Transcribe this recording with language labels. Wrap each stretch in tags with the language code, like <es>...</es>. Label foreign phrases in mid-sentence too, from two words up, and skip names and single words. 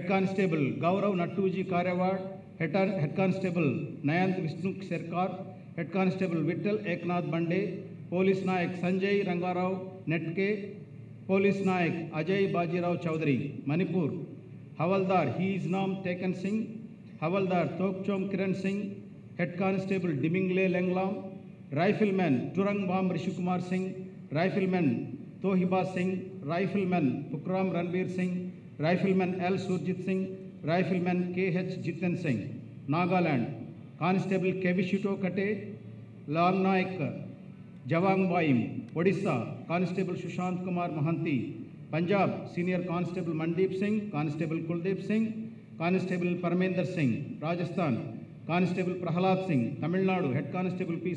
<en>Constable Gaurav Nattuji Karyawad, Head Constable Nayant Vishnu Serkar, Head Constable Vittal Eknath Bande, Police Nayak Sanjay Rangarao Netke, Police Nayak Ajay Bajirao Chaudhary, Manipur, Havaldar He is Nam Taken Singh, Havaldar Tokchom Kiran Singh, Head Constable Dimingle Lenglam, Rifleman Turangbam Rishikumar Singh, Rifleman Tohiba Singh, Rifleman Pukram Ranbir Singh, Rifleman L. Surjit Singh, Rifleman K.H. Jiten Singh. Nagaland, Constable Kevishito Kate, Lal Naik, Javang Baim. Odisha, Constable Sushant Kumar Mahanti. Punjab, Senior Constable Mandeep Singh, Constable Kuldeep Singh, Constable Parmender Singh. Rajasthan, Constable Prahalad Singh. Tamil Nadu, Head Constable P.</en>